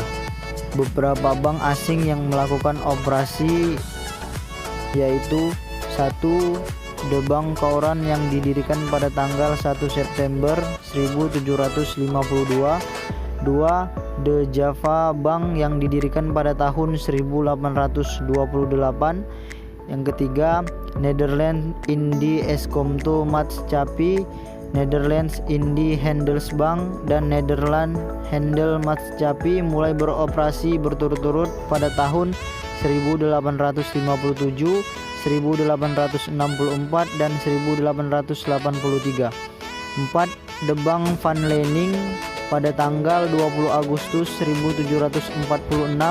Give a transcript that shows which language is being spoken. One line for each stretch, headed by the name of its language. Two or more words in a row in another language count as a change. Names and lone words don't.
Indonesian: Beberapa bank asing yang melakukan operasi yaitu 1. The Bank Kauran yang didirikan pada tanggal 1 September 1752. 2. The Java Bank yang didirikan pada tahun 1828. Yang ketiga, Nederland Indie Eskomto Maatschappij, Netherlands Indie Handelsbank, dan Nederland Handel Maatschappij mulai beroperasi berturut-turut pada tahun 1857, 1864, dan 1883. 4. The Bank van Lening pada tanggal 20 Agustus 1746.